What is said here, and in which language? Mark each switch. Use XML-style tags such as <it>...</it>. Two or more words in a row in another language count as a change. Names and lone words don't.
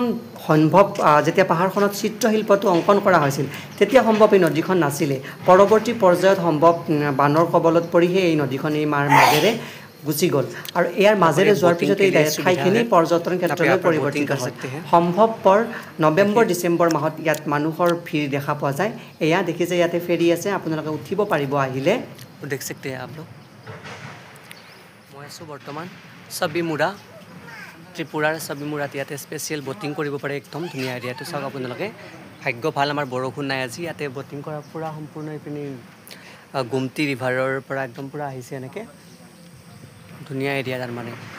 <as>সম্ভৱ যেতিয়া পাহাৰখনত চিত্ৰশিল্পটো অংকন কৰা হৈছিল তেতিয়া সম্ভৱ এই নদীখন নাছিলে পৰৱৰ্তী পৰ্যায়ত সম্ভৱ বানৰ কবলত পৰিহে এই নদীখন এই মাৰ মাজেৰে গুচি গ'ল আৰু ইয়াৰ মাজেৰে যোৱাৰ পিছত এই ঠাইখিনি পৰ্যটন ক্ষেত্ৰলৈ পৰিৱৰ্তিত হয় সম্ভৱপৰ নৱেম্বৰ ডিচেম্বৰ মাহত ইয়াত মানুহৰ ভিৰ দেখা পোৱা যায় এয়া দেখিছে ইয়াতে ফেৰী আছে আপোনালোকে উঠিব পাৰিব আহিলে দেখ</as> <hi>सकते हैं आप लोग</hi> <as>মই আছোঁ বৰ্তমান ছবিমুৰা ত্ৰিপুৰাৰ ছবিমুৰাত ইয়াতে স্পেচিয়েল বটিং কৰিব পাৰে একদম ধুনীয়া এৰিয়াটো চাওক আপোনালোকে ভাগ্য ভাল আমাৰ বৰষুণ নাই আজি ইয়াতে বটিং কৰা পুৰা সম্পূৰ্ণ এইপিনি গুমটি ৰিভাৰৰ পৰা একদম পুৰা আহিছে এনেকৈ ধুনীয়া এৰিয়া তাৰ মানে</as>